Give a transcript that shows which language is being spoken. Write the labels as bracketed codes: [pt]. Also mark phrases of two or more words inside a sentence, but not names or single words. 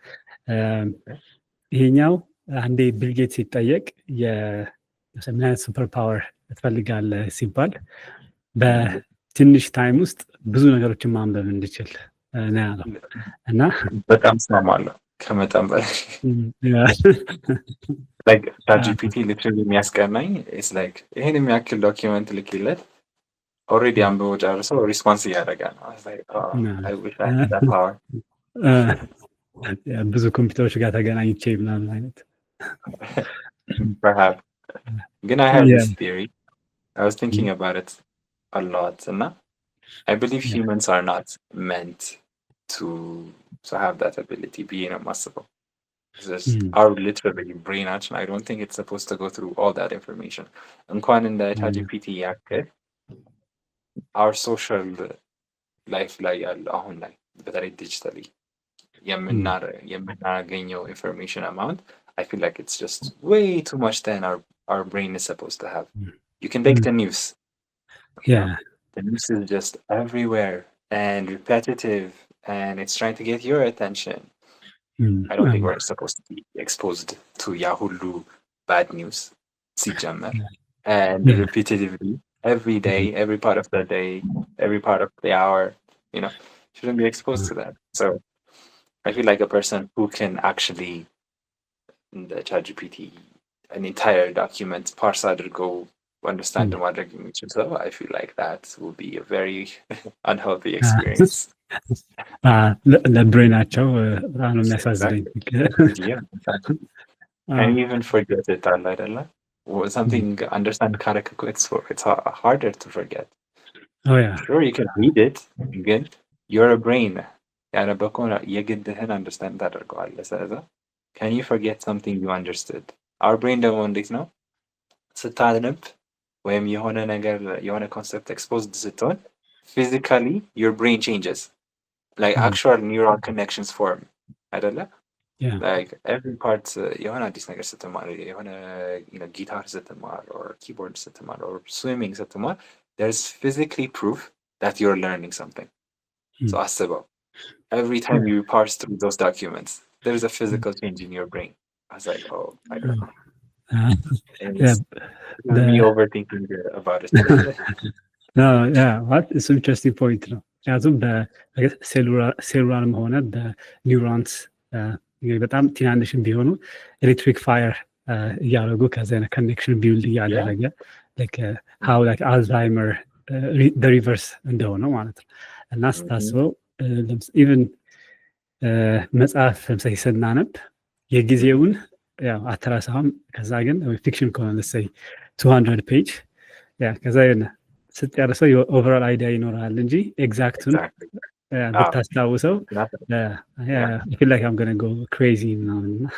[am] ይሄኛው አንዴ ቢል ጌትስ ሲጠየቅ ምን አይነት ሱፐር ፓወር ትፈልጋለህ ሲባል በትንሽ ታይም ውስጥ ብዙ ነገሮችን ማንበብ እንድችል ነው ያለው እና በጣም እስማማለሁ ከመጠን በላይ [en] like ChatGPT literally [am] የሚያስቀናኝ [en] is like [am] ይሄን የሚያክል ዶክመንት ልክለት ኦልሬዲ አንብቦ ጨርሶ ሪስፖንስ እያደረገ ነው። [en] I was like I wish I had that power. [am] ብዙ ኮምፒውተሮች ጋር ተገናኝቼ ምናምን አይነት [en] perhaps ግን I have this theory. I was thinking about it a lot and I believe humans are not meant to have that ability [am] ብዬ ነው የማስበው። [en] Our literally brain action I don't think it's supposed to go through all that information. [am] እንኳን እንደ ChatGPT ያክል [en] our social life [am] ላይ ያለ አሁን ላይ በተለይ ዲጂታሊ የምናገኘው [en] information amount I feel like it's just way too much than our brain is supposed to have. You can take the news. The news is just everywhere and repetitive and it's trying to get your attention. I don't think we're supposed to be exposed to Yahoo bad news ሲጀመር and repetitively every day, every part of the day, every part of the hour, shouldn't be exposed to that. So I feel like a person who can actually the ChatGPT an entire document parse adrgo understand [am] ማድረግ የሚችል ሰው [en] I feel like that will be a very unhealthy experience. [am] ለብሬናቸው በጣም ነው የሚያሳዝነኝ። [en] And even forget it [am] አለ አይደለ? [en] Something understand [am] ካረክ እኮ [en] it's harder to forget. Oh yeah. Sure you can read it ግን you're a brain [am] ያነበብከው የግድህን [en] understand [am] ታደርገዋለህ። ስለዚህ [en] can you forget something you understood? Our brain [am] ደግሞ እንዴት ነው ስታነብ ወይም የሆነ ነገር የሆነ ኮንሰፕት exposed ስትሆን [en] physically your brain changes. Like actual neural connections form አይደለ? Like every part [am] የሆነ አዲስ ነገር ስትማር የሆነ ጊታር ስትማር [en] or keyboard ስትማር or swimming ስትማር there's physically proof that you're learning something. So አስበው every time you parse through those documents there's a physical change in your brain. I was like I don't know. Me overthinking about it. it's an interesting point [am] ነው። ምክንያቱም በሴሉላርም ሆነ በኒውሮንስ በጣም ትናንሽም ቢሆኑ [en] electric fire [am] እያደረጉ ከዚያ [en] connection build [am] እያደረገ [en] how like [am] አልዛይመር [en] the reverse [am] እንደሆነው ማለት ነው። እና ስታስበው ኢቨን መጽሐፍ ለምሳሌ ስናነብ የጊዜውን ያው አትረሳም። ከዛ ግን ፊክሽን ከሆነ ለምሳሌ 200 ፔጅ ከዛ የሆነ ስትጨርሰው የኦቨራል አይዲያ ይኖራል እንጂ ኤግዛክቱን ብታስታውሰው [en] feel like I'm gonna go crazy [am] ምናምን።